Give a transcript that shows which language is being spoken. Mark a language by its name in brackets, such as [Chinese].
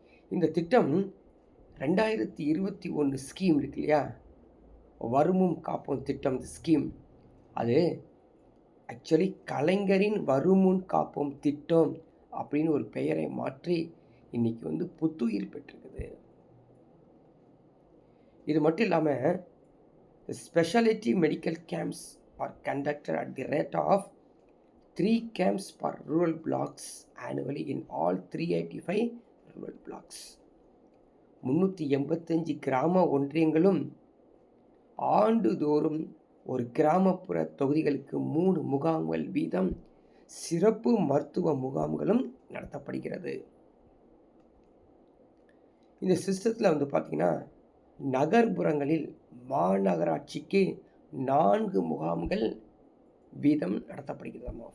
[Tamil] இந்த திட்டம் 2021 ஸ்கீம் இருக்கு இல்லையா, வருமுன் காப்போம் திட்டம் ஸ்கீம், அது ஆக்சுவலி கலைஞரின் வருமுன் காப்போம் திட்டம் அப்படின்னு ஒரு பெயரை மாற்றி இன்னைக்கு வந்து புத்துயிர் பெற்றிருக்குது. இது மட்டும் இல்லாமல் [English] Speciality medical camps are conducted at the rate of 3 camps per rural blocks annually in all 385 rural blocks. [Tamil] 385 கிராம ஒன்றியங்களும் ஆண்டுதோறும் ஒரு கிராமப்புற தொகுதிகளுக்கு 3 முகாம்கள் வீதம் சிறப்பு மருத்துவ முகாம்களும் நடத்தப்படுகிறது. இந்த சிஸ்டத்தில் வந்து பார்த்திங்கன்னா, நகர்ப்புறங்களில் மாநகராட்சிக்கு 4 முகாம்கள் வீதம் நடத்தப்படுகிறதாமா.